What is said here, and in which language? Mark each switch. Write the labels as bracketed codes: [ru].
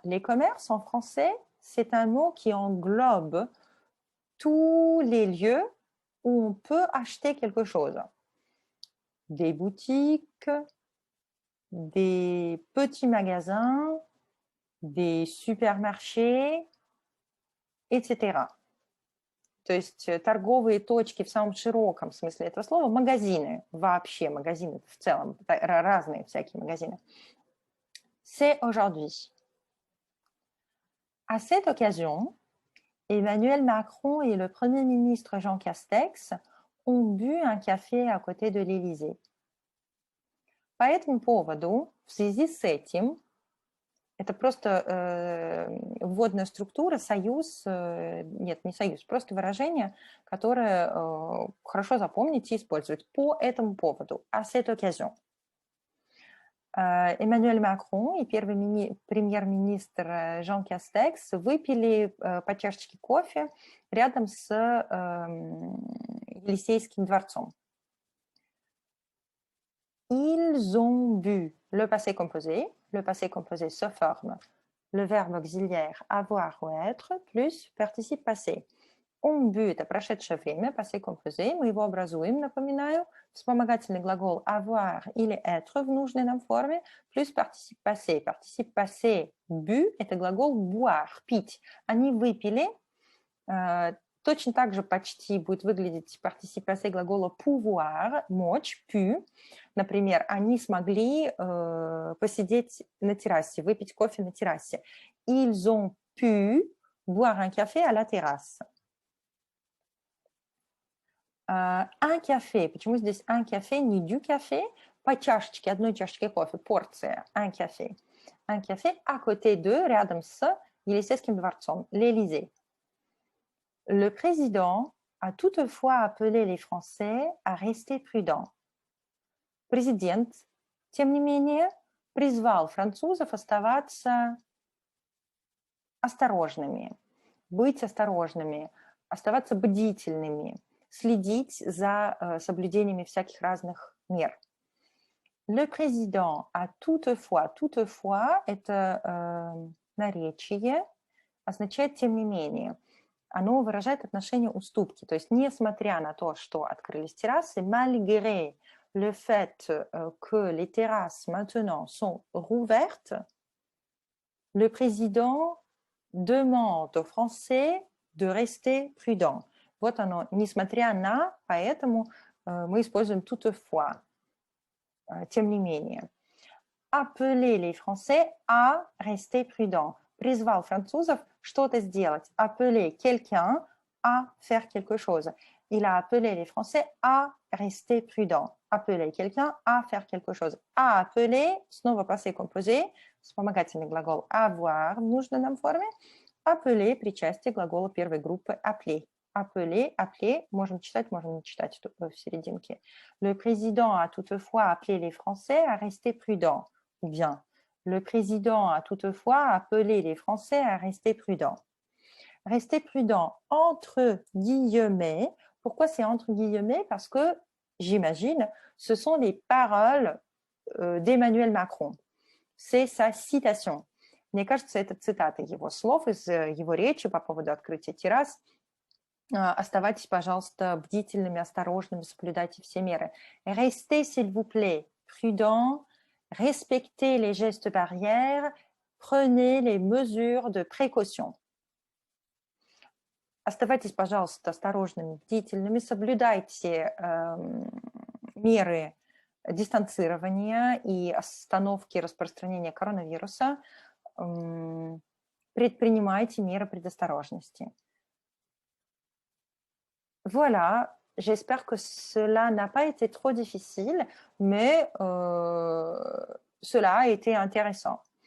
[fr] Les commerces, en français, c'est un mot qui englobe tous les lieux où on peut acheter quelque chose. Des boutiques, des petits magasins, des супермаршей, etc. [ru] То есть торговые точки в самом широком смысле этого слова, магазины, вообще магазины в целом, разные всякие магазины. [fr] C'est aujourd'hui. À cette occasion, Emmanuel Macron et le Premier ministre Jean Castex ont bu un café à côté de l'Élysée. [ru] По этому поводу, в связи с этим, это просто вводная структура, союз, нет, не союз, просто выражение, которое хорошо запомнить и использовать. По этому поводу, [fr] à cette occasion. [ru] Эммануэль Макрон и первый премьер-министр Жан Кастекс выпили по чашечке кофе рядом с Елисейским дворцом. [fr] Ils ont bu, le passé composé se forme le verbe auxiliaire avoir ou être plus participe passé. [ru] Он bu – это прошедшее время, passé composé, мы его образуем, напоминаю, вспомогательный глагол avoir или être в нужной нам форме, плюс participe passé. Participe passé bu – это глагол boire, пить. Они выпили, точно так же почти будет выглядеть participe passé глагола pouvoir, мочь, pu. Например, они смогли посидеть на террасе, выпить кофе на террасе. [fr] Ils ont pu boire un café à la terrasse. Un café. [ru] Почему здесь un café, не du café? По чашечке, одной чашечке кофе, порция, un café. [fr] Un café à côté de, [ru] рядом с Елисейским дворцом, [fr] l'Élysée. Le président a toutefois appelé les Français à rester prudents. [ru] Президент, тем не менее, призвал французов оставаться осторожными, быть осторожными, оставаться бдительными, следить за соблюдениями всяких разных мер. [fr] Le président a toutefois, [ru] это наречие, означает тем не менее. Оно выражает отношение уступки, то есть несмотря на то, что открылись террасы, [fr] malgré le fait que les terrasses maintenant sont rouvertes, [ru] le président demande aux Français de rester prudents. Вот оно, несмотря на, поэтому мы используем toutefois, тем не менее. [fr] Appeler les Français à rester prudents. [ru] Призвал французов что-то сделать. [fr] Appeler quelqu'un à faire quelque chose. Il a appelé les Français à rester prudents. Appeler quelqu'un à faire quelque chose. [ru] À appeler, снова passé composé, вспомогательный глагол avoir в нужной нам форме. Appeler, причастие глагола первой группы appeler. Appeler, appeler, можем читать, можем не читать в серединке. [fr] Le président a toutefois appelé les Français à rester prudents. Ou bien, le président a toutefois appelé les Français à rester prudents. Rester prudent entre guillemets. Pourquoi c'est entre guillemets? Parce que, j'imagine, ce sont les paroles d'Emmanuel Macron. C'est sa citation. [ru] Мне кажется, это цитата его слов из его речи по поводу открытия террас. Оставайтесь, пожалуйста, бдительными, осторожными, соблюдайте все меры. [fr] Restez, s'il vous plaît, prudent, respectez les gestes barrières, prenez les mesures de précaution. [ru] Оставайтесь, пожалуйста, осторожными, бдительными, соблюдайте меры дистанцирования и остановки распространения коронавируса, предпринимайте меры предосторожности. Voilà, [fr] J'espère que cela n'a pas été trop difficile, mais cela a été intéressant.